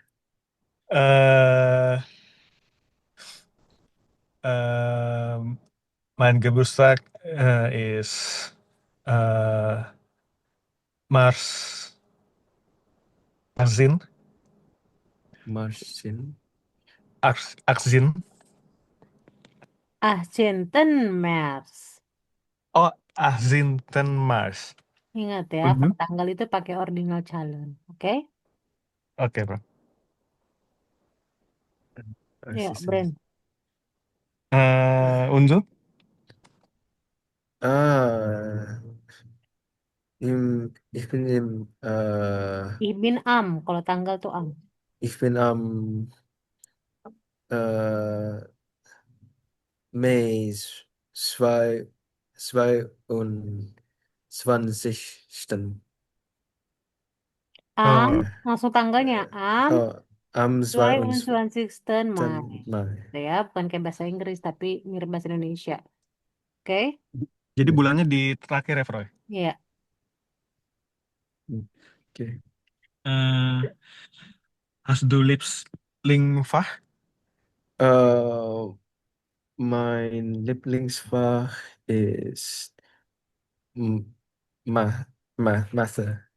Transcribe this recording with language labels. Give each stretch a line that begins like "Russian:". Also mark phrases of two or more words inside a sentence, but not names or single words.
German: Äh, ähm, Mein Geburtstag ist Mars 18. Marcin. 18. 18 März. Oh, 18 Mars.
Indonesian: Ingat ya, Mhm. kalau tanggal itu pakai
English: ordinal calon.
Indonesian: Oke? Oke, bro. Ya, 18.
German: Brand. Unzu? Ah, ich bin Ich bin am,
Indonesian: kalau tanggal tuh
German: am. ich bin am äh, Mai 22. Am, Oh,
Indonesian: langsung tanggalnya. Am, Am
German: 22. Mai. 22. Mai.
Indonesian: Gitu ya, bukan kayak bahasa Inggris, tapi mirip bahasa Indonesia. Oke? jadi bulannya di terakhir ya, Froy? Iya. Okay.
German: Hast du Lieblingsfach? Äh, mein Lieblingsfach ist M- Mathe.